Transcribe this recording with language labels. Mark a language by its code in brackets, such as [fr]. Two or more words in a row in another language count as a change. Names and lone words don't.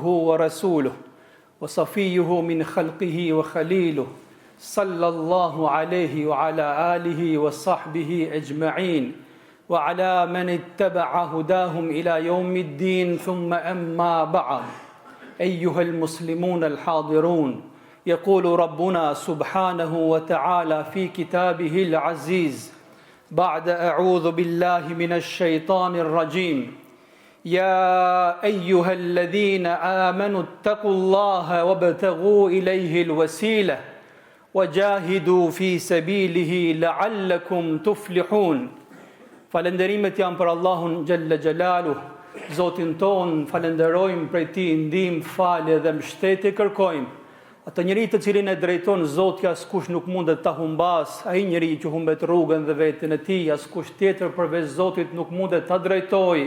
[ar] ورسوله وصفيه من خلقه وخليله صلى الله عليه وعلى آله وصحبه أجمعين وعلى من اتبع هداهم إلى يوم الدين ثم أما بعد أيها المسلمون الحاضرون يقول ربنا سبحانه وتعالى في كتابه العزيز بعد أعوذ بالله من الشيطان الرجيم يا أيها الذين آمنوا اتقوا الله وابتغوا إليه الوسيلة وجاهدوا في سبيله لعلكم تفلحون. [sq] Falenderimet janë për Allahun [ar] جل جلاله, [sq] Zotin ton, falenderojmë prej Tij ndihmë, falje dhe mbështetje kërkojmë. Atë njeri të cilin e drejton Zoti askush nuk mundet ta humbas, ai njeri që humbet rrugën dhe veten e tij, askush tjetër përveç Zotit nuk mundet ta drejtojë.